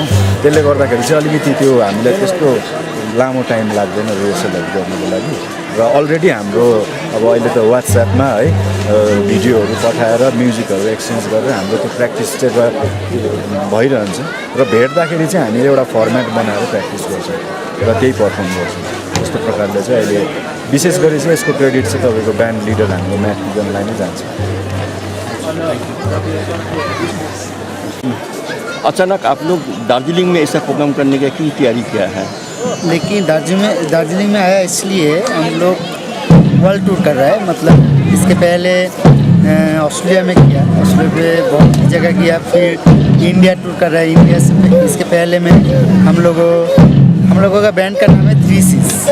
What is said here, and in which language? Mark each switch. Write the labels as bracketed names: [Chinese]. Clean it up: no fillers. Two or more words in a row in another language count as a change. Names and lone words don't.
[Nepali] त्यसले गर्दाखेरि चाहिँ अलिकति त्यो हामीलाई त्यस्तो लामो टाइम लाग्दैन रिहर्सलहरू गर्नुको लागि र अलरेडी हाम्रो अब अहिले त वाट्सएपमा है भिडियोहरू पठाएर म्युजिकहरू एक्सचेन्ज गरेर हाम्रो त्यो प्र्याक्टिस चाहिँ भइरहन्छ र भेट्दाखेरि चाहिँ हामीले एउटा फर्मेट बनाएर प्र्याक्टिस गर्छौँ र त्यही पर्फर्म गर्छौँ यस्तो प्रकारले चाहिँ अहिले विशेष गरी चाहिँ यसको क्रेडिट चाहिँ तपाईँको [English] band leader [Nepali] हाम्रो म्याट किगनलाई नै जान्छ [Hindi] अचानक आप लोग दार्जिलिंग में ऐसा प्रोग्राम करने का क्यों तैयारी किया है लेकिन दार्जिलिंग में आया इसलिए हम लोग [English] world tour [Hindi] कर रहे हैं मतलब इसके पहले ऑस्ट्रेलिया में किया ऑस्ट्रेलिया पे बहुत जगह किया फिर इंडिया टूर कर रहा है इंडिया से इसके पहले में हम लोगों का बैंड का नाम है 3Cs